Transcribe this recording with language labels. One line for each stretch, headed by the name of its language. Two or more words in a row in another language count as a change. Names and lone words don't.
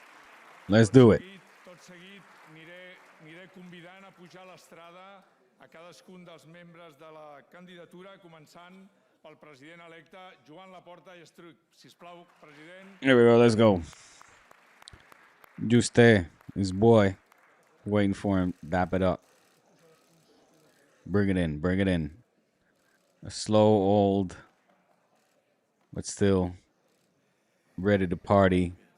English: Let's do it.
Catalan: Tot seguit aniré convidant a pujar a l'estrada a cadascun dels membres de la candidatura, començant pel president electe Joan Laporta i Struck. Sisplau, president.
English: Here we go, let's go. Juste, his boy, waiting for him. Dap it up. Bring it in, bring it in. A slow, old, but still ready to party.